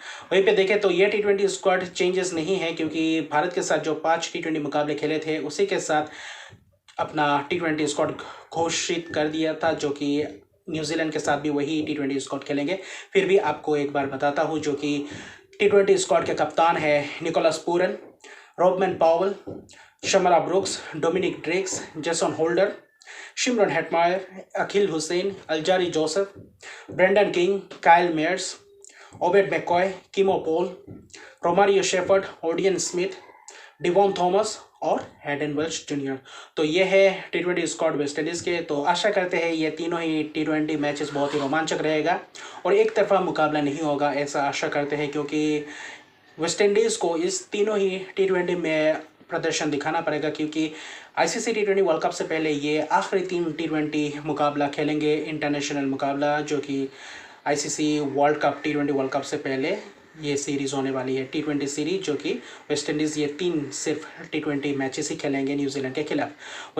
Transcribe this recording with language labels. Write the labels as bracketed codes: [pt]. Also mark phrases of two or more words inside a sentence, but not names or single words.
[hi] वहीं पे देखें तो ये टी20 [en] squad changes [hi] नहीं है, क्योंकि भारत के साथ जो 5 टी20 मुकाबले खेले थे उसी के साथ अपना टी20 स्क्वाड घोषित कर दिया था, जो कि न्यूजीलैंड के साथ भी वही टी20 स्क्वाड खेलेंगे। फिर भी आपको एक बार बताता हूँ, जो कि टी20 स्क्वाड के कप्तान है निकोलस पूरन, रॉबमैन पावल, शमरा ब्रुक्स, डोमिनिक ड्रेक्स, जेसन होल्डर, शिमरन हेटमायर, अखिल हुसैन, अल्जारी जोसेफ, ब्रेंडन किंग, काइल मेयर्स, ओबेड मैकॉय, किमो पॉल, रोमारियो शेफर्ड, ओडियन स्मिथ, डिवॉन थॉमस और हैडन वेल्च जूनियर। तो ये है T20 स्क्वाड वेस्ट इंडीज़ के। तो आशा करते हैं ये तीनों ही T20 मैचेस बहुत ही रोमांचक रहेगा और एक तरफा मुकाबला नहीं होगा, ऐसा आशा करते हैं, क्योंकि वेस्ट इंडीज़ को इस तीनों ही T20 में प्रदर्शन दिखाना पड़ेगा, क्योंकि ICC T20 वर्ल्ड कप से पहले ये आखिरी 3 T20 मुकाबला खेलेंगे, इंटरनेशनल मुकाबला, जो कि ICC वर्ल्ड कप T20 वर्ल्ड कप से पहले ये सीरीज़ होने वाली है, T20 सीरीज, जो कि वेस्ट इंडीज़ ये 3 सिर्फ T20 मैचेस ही खेलेंगे न्यूजीलैंड के खिलाफ।